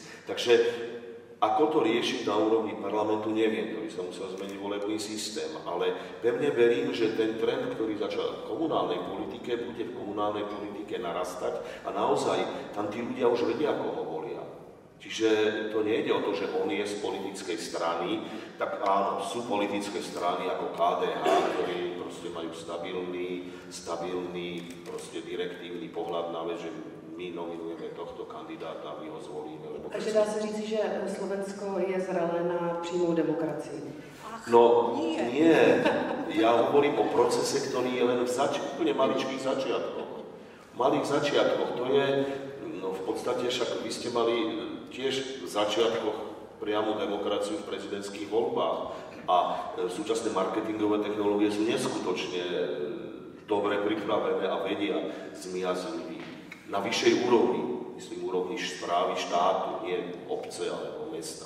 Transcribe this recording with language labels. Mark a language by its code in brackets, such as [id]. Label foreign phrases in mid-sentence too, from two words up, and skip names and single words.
[sk] Takže ako to riešiť na úrovni parlamentu, neviem, to by sa musel zmeniť volebný systém, ale pevne verím, že ten trend, ktorý začal v komunálnej politike, bude v komunálnej politike narastať a naozaj tam tí ľudia už vedia, koho volia. Čiže to nejde o to, že on je z politickej strany, tak áno, sú politické strany ako KDH, ktorí proste majú stabilný proste direktívny pohľad na vec, že my nominujeme tohto kandidáta, my ho zvolíme. [cs] Takže dá se říct, že Slovensko je zralé na přímou demokracii. [sk] No nie, ja hovorím o procese, ktorý je len v úplne maličkých začiatkoch. V malých začiatkoch, to je, no v podstate však vy ste mali tiež v začiatkoch priamu demokraciu v prezidentských voľbách a súčasné marketingové technológie sú neskutočne dobre pripravené a vedia zmiasť ľudí na vyššej úrovni, myslím úrovni správy štátu, nie obce alebo mesta.